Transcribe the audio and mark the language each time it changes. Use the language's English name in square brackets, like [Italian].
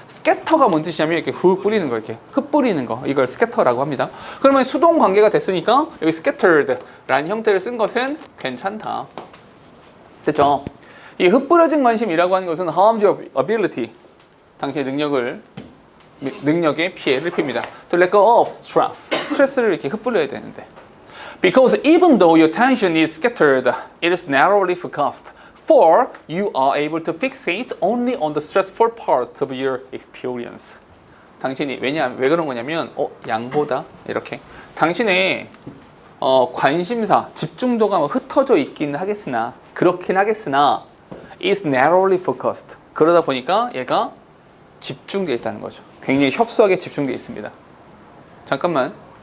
[Korean] 스캐터가 뭔 뜻이냐면 이렇게 흙 뿌리는 거, 이렇게 흙 뿌리는 거, 이걸 스캐터라고 합니다. 그러면 수동 관계가 됐으니까 여기 scattered라는 형태를 쓴 것은 괜찮다. 됐죠? 이 흙 뿌려진 관심이라고 하는 것은 [English] harmed your ability, [Korean] 당신의 능력에 피해를 입힙니다. [English] To let go of stress, [Korean] 스트레스를 이렇게 흩뿌려야 되는데. [English] Because even though your attention is scattered, it is narrowly focused. For you are able to fixate only on the stressful part of your experience. [Korean] 당신이 왜 그런 거냐면 양보다 이렇게 당신의 관심사, 집중도가 흩어져 있긴 하겠으나 그렇긴 하겠으나 [English] is narrowly focused. [Korean] 그러다 보니까 얘가 집중되어 있다는 거죠. 굉장히 협소하게 집중되어 있습니다. 잠깐만.